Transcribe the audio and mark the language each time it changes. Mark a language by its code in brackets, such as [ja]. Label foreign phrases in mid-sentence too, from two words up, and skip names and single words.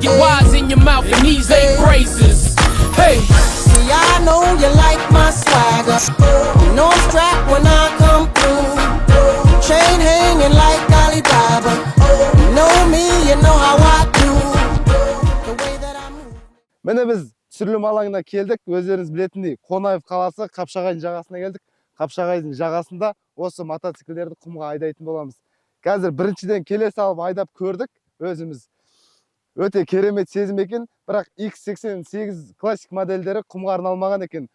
[en] Get wise in your mouth and these ain't braces. Hey. see, I know you like my swagger. You know I'm strapped when I come through. Chain hanging like Alibaba. You know me, you know how I do. The way that I move. [kk] Міне біз түсірілім алаңына келдік. Өздеріңіз білетіндей, Қонаев қаласы Қапшағайдың жағасына келдік. Қапшағайдың жағасында осы мотоциклдерді құмға айдайтын боламыз. Қазір біріншіден келе салып айдап көрдік. Өзіміз өте керемет сезім екен. Бірақ X88 классик модельдері құмға арналмаған екен.